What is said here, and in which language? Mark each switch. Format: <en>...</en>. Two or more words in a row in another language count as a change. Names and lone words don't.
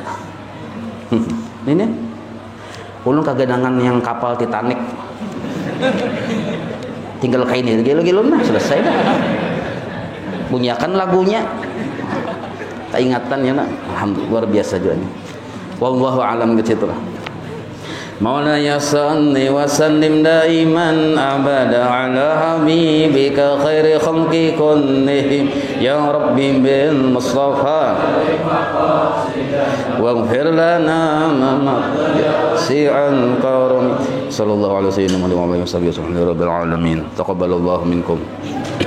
<bjn>Ini ulun kagedangan yang kapal Titanic. Tinggal kain ini gilo-gilo nah selesai dah. Bunyikan lagunya. Tak ingatan ya nak. Alhamdulillah luar biasa juga ini.</bjn> <ar>والله أعلم</ar> <bjn>gitu lah.</bjn> <ar>مولاي صل وسلم دائما أبدا على حبيبك خير الخلق كلهم يا رب بالمصطفى اغفر لنا ما سعى كرم صلى الله عليه وسلم وآله وسلم رب العالمين تقبل الله منكم.</ar>